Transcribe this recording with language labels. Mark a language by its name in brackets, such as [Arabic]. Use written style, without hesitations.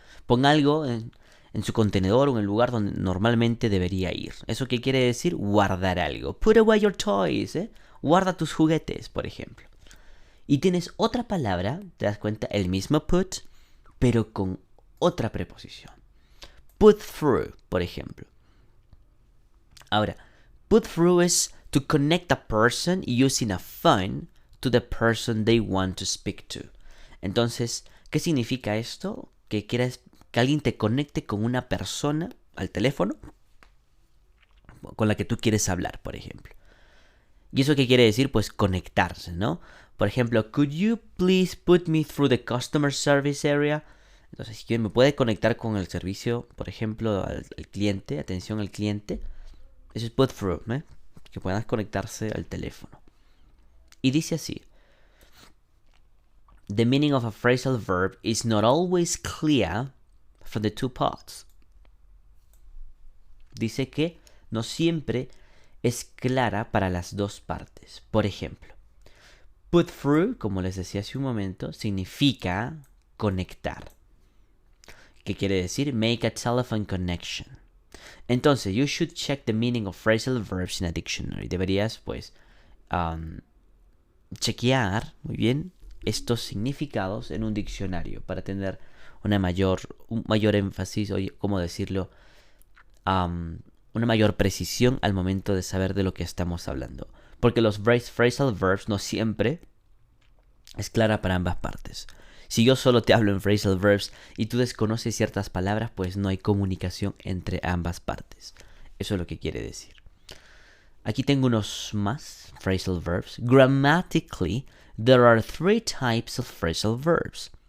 [Spanish] Pon algo en su contenedor o en el lugar donde normalmente debería ir. ¿Eso qué quiere decir? Guardar algo. [English] Put away your toys, [Spanish] Guarda tus juguetes, [English] por ejemplo. [Spanish] Y tienes otra palabra, te das cuenta, el mismo put, pero con otra preposición. Put through, por ejemplo. [English] Ahora, put through es to connect a person using a phone to the person they want to speak to. [Spanish] Entonces, ¿qué significa esto? Que alguien te conecte con una persona al teléfono con la que tú quieres hablar, por ejemplo. ¿Y eso qué quiere decir? Pues conectarse, ¿no? Por ejemplo, [English] could you please put me through the customer service area? [Spanish] Entonces, si me puede conectar con el servicio, por ejemplo, al cliente, atención al cliente. Eso es put through, que puedas conectarse al teléfono. Y dice así. [English] The meaning of a phrasal verb is not always clear from the two parts. [Spanish] Dice que no siempre es clara para las dos partes. Por ejemplo, put through, como les decía hace un momento, significa conectar. ¿Qué quiere decir? [English] Make a telephone connection. Entonces, you should check the meaning of phrasal verbs in a dictionary. [Spanish] Deberías, pues, chequear, muy bien, estos significados en un diccionario para tener un mayor énfasis, o, ¿cómo decirlo? Una mayor precisión al momento de saber de lo que estamos hablando. Porque los phrasal verbs no siempre es clara para ambas partes. Si yo solo te hablo en phrasal verbs y tú desconoces ciertas palabras, pues no hay comunicación entre ambas partes. Eso es lo que quiere decir. Aquí tengo unos más phrasal verbs. [English] Grammatically, there are 3 types of phrasal verbs.